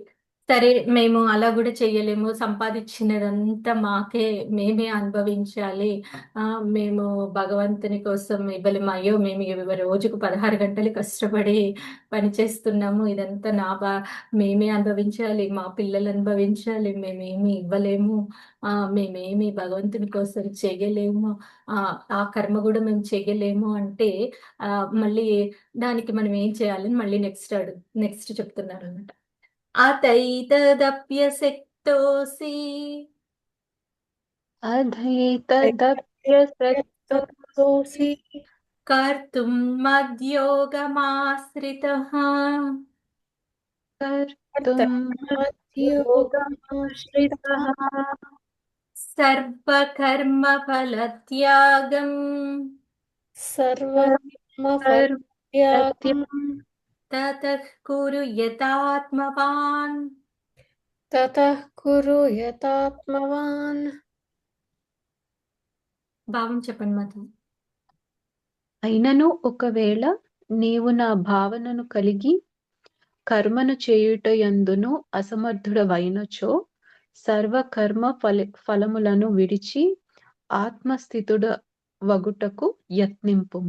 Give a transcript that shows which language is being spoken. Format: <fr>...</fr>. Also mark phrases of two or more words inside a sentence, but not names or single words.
<te>సరే, మేము అలా కూడా చెయ్యలేము, సంపాదించినదంతా మేమే అనుభవించాలి, మేము భగవంతుని కోసం ఇవ్వలేము, అయ్యో మేము రోజుకు 16 గంటలు కష్టపడి పని చేస్తున్నాము, ఇదంతా మేమే అనుభవించాలి, మా పిల్లలు అనుభవించాలి, మేమేమి ఇవ్వలేము, మేమేమి భగవంతుని కోసం చేయలేము, ఆ కర్మ కూడా మేము చేయలేము అంటే మళ్ళీ దానికి మనం ఏం చేయాలని మళ్ళీ నెక్స్ట్ చెప్తున్నారు అన్నమాట.</te> <sa>అథైతదప్యశక్తోసి అథైతదప్యశక్తోసి कर्तुं मद्योगमाश्रितः कर्तुं कर्तव्योगमाश्रितः सर्वकर्मफलत्यागं सर्वकर्मफलत्यागं ततः कुरु यतात्मवान् ततः कुरु यतात्मवान्</sa> <te>భావం చెప్పండి మాత. అయినను ఒకవేళ నీవు నా భావనను కలిగి కర్మను చేయుటయందును అసమర్థుడవైనచో సర్వకర్మ ఫలములను విడిచి ఆత్మస్థితుడ వగుటకు యత్నింపుము.</te>